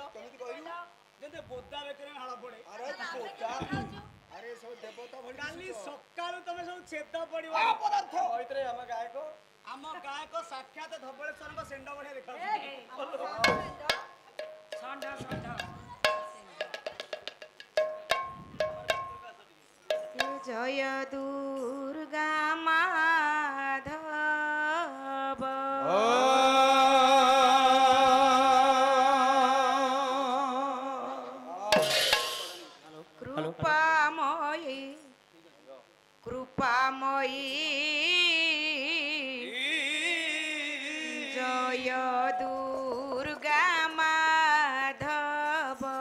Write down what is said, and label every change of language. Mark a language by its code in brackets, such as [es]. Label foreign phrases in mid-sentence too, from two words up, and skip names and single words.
[or] କେମିତି କହିଲୁ ଯେମିତି ବୋଦା ବେକରେ ମାଳ ପଡେ ଆରେ ଆରେ ସବୁ ଦେବତା ଭଳି କାଲି ସକାଳୁ ତମେ ସବୁ ଛେଦ ପଡିବ ପଦାର୍ଥ କହିଥିଲେ ଆମ ଗାୟକ ଆମ ଗାୟକ ସାକ୍ଷାତ ଧବଳେଶ୍ୱରଙ୍କ ସେଣ୍ଡ ବଢିଆ ଦେଖାଯାଉଛି ଷଣ୍ଢ ଷଣ୍ଢ जय दुर्गा माधव कृपामयी कृपामयी जय दुर्गा माधव